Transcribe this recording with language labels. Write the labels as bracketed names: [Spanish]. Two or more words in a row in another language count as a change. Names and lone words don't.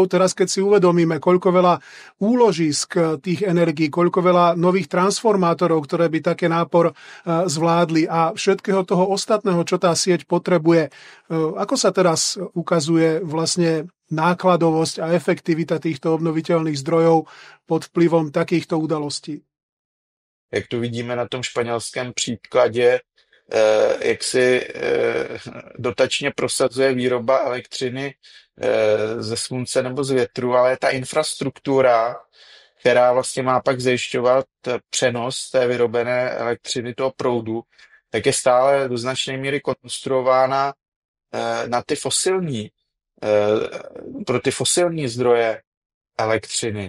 [Slovak] Teraz, keď si uvedomíme, koľko veľa úložisk tých energií, koľko veľa nových transformátorov, ktoré by také nápor zvládli, a všetkého toho ostatného, čo tá sieť potrebuje. Ako sa teraz ukazuje vlastne nákladovosť a efektivita týchto obnoviteľných zdrojov pod vplyvom takýchto udalostí? [Czech] Jak to vidíme na tom španělském příkladě, jak si dotačně prosazuje výroba elektřiny ze slunce nebo z větru, ale ta infrastruktura, která vlastně má pak zajišťovat přenos té vyrobené elektřiny, toho proudu, tak je stále do značné míry konstruována na ty pro ty fosilní zdroje elektřiny.